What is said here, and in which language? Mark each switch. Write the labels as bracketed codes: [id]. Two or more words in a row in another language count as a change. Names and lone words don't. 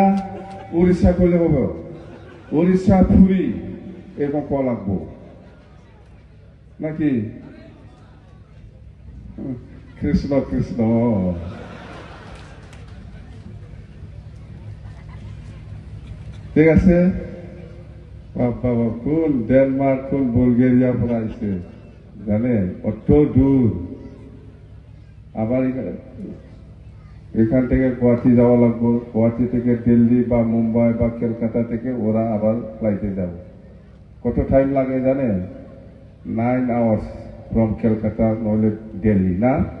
[bn] উড়িষ্যা করলে হবে, উড়িষ্যা পুরী এরকম কল লাগবো নাকি? কৃষ্ণ কৃষ্ণ। ঠিক আছে। [as] বাবা, কোন ডেনমার্ক কোন বুলগেরিয়া পৰা আহিছে জানে, [bn] অত দূর। আবার এখান থেকে গুয়াহাটি যাওয়া লাগবো, গুয়াহাটি থেকে দিল্লি বা মুম্বাই বা কলকাতা থেকে ওরা আবার ফ্লাইটে যাব। কত টাইম লাগে জানে? 9 [en] hours from [bn] কলকাতা নইলে দিল্লি না?